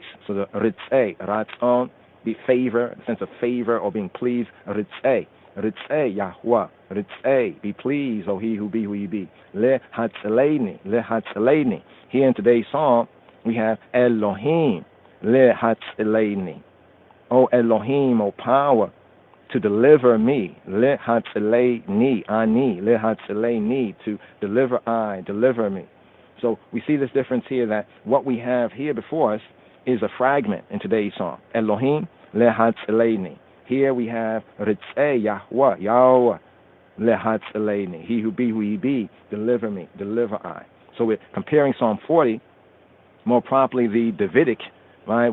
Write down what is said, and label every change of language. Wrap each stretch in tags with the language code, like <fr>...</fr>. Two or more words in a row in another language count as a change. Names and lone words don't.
<en>So the</en> <he>רצה, רצון,</he> <en>be favor, a sense of favor or being pleased,</en> <he>רצה, יהוה, רצה,</he> <en>be pleased, O he who be who you be. Lehatzeleini. Here in today's psalm, we have Elohim, Lehatzeleini. O Elohim, O power, to deliver me.</en> <he>להצילני, אני, להצילני,</he> <en>to deliver I, deliver me. So we see this difference here that what we have here before us is a fragment in today's song.</en> <he>אלוהים, להצילני.</he> <en>Here we have</en> <he>רצה, יהוה, יהוה, להצילני.</he> <en>He who he be, deliver me, deliver I. So we're comparing Psalm 40, more properly the Davidic, right?</en>